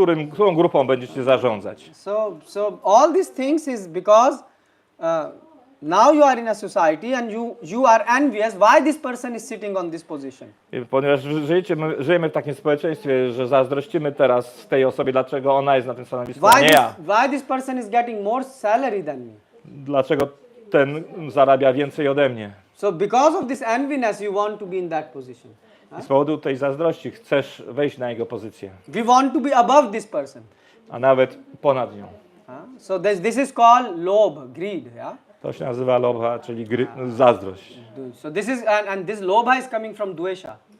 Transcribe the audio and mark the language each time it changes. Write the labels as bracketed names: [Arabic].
[Polish] którą grupą będziecie zarządzać. [English] So all these things is because now you are in a society and you are envious why this person is sitting on this position. [Polish] I ponieważ żyjemy w takim społeczeństwie, że zazdrościmy teraz tej osobie, dlaczego ona jest na tym stanowisku, a nie ja. [English] Why this person is getting more salary than me. [Polish] Dlaczego ten zarabia więcej ode mnie. [English] So because of this enviness you want to be in that position. [Polish] I z powodu tej zazdrości chcesz wejść na jego pozycję. [English] We want to be above this person. [Polish] A nawet ponad nią. [English] So this is called lob, greed, yeah? [Polish] To się nazywa lobha, czyli zazdrość. [English] So this is and this lobha is coming from dvesha.